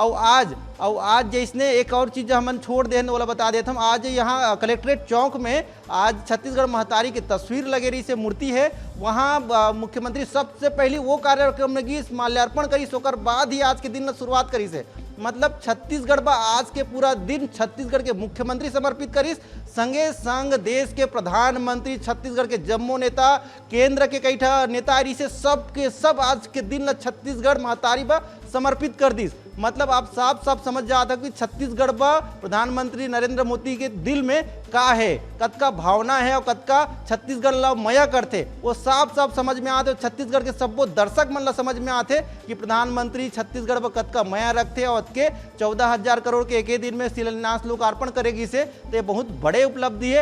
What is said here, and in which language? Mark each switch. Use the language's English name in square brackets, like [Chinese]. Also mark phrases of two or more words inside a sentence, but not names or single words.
[Chhattisgarhi] और आज जैसने एक और चीज़ हमन छोड़ दे वाला बता देते हम, आज यहाँ कलेक्ट्रेट चौक में आज छत्तीसगढ़ महतारी की तस्वीर लगे रही से, मूर्ति है वहाँ मुख्यमंत्री सबसे पहले वो कार्यक्रम में गई माल्यार्पण करी, सोकर बाद ही आज के दिन शुरुआत करी से, मतलब छत्तीसगढ़ बा आज के पूरा दिन छत्तीसगढ़ के मुख्यमंत्री समर्पित करिस, संगे संग देश के प्रधानमंत्री, छत्तीसगढ़ के जम्मू नेता, केंद्र के कई नेता रही से सब के सब आज के दिन छत्तीसगढ़ महतारी बा समर्पित कर दिस। मतलब आप साफ समझ जाता कि छत्तीसगढ़ बा प्रधानमंत्री नरेंद्र मोदी के दिल में का है, कद का भावना है और कद का छत्तीसगढ़ ला मया करते, वो साफ समझ में आते। छत्तीसगढ़ के सब दर्शक मन ला समझ में आते कि प्रधानमंत्री छत्तीसगढ़ पर कद का मया रखते और के 14,000 करोड़ के एक ही दिन में शिलान्यास लोकार्पण करेगी से, तो ये बहुत बड़े उपलब्धि है।